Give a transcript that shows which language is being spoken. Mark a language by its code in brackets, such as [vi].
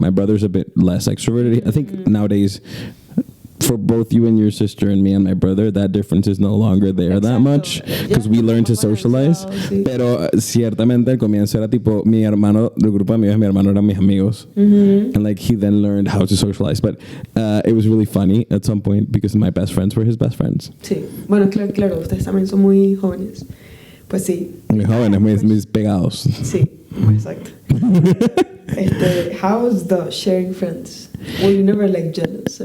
[en] My brother's a bit less extroverted. I think nowadays, for both you and your sister and me and my brother, that difference is no longer there that much, because we learn to socialize. [es] Pero ciertamente al comienzo era tipo mi hermano, el grupo de amigos, mi hermano eran mis amigos, [en] and like he then learned how to socialize. But it was really funny at some point because my best friends were his best friends. [es] Sí, bueno, claro, ustedes también son muy jóvenes. Pues sí. Muy jóvenes, muy pegados. Sí, exacto. [en] How was the sharing friends? Were you never like jealous?